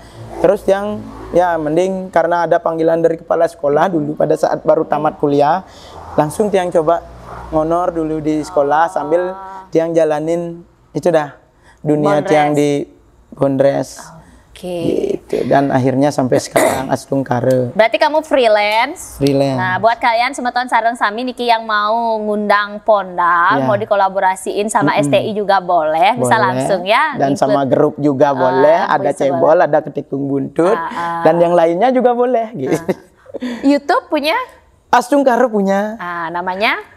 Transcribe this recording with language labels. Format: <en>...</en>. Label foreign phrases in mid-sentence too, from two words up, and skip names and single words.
<id>Terus yang mending karena ada panggilan dari kepala sekolah dulu pada saat baru tamat kuliah, langsung tiang coba ngonor dulu di sekolah sambil tiang jalanin itu dah dunia tiang di Bondres. Gitu. Dan akhirnya sampai sekarang Astung Kare. Berarti kamu freelance. Nah, buat kalian</id> <ban>semeton sareng sami niki</ban> <id>yang mau ngundang Pondal, mau dikolaborasiin sama STI juga boleh, bisa langsung ya. Dan sama grup juga boleh, ada cebol, ada ketikung buntut, dan yang lainnya juga boleh gitu. YouTube punya? Astung Kare punya. Namanya?</id>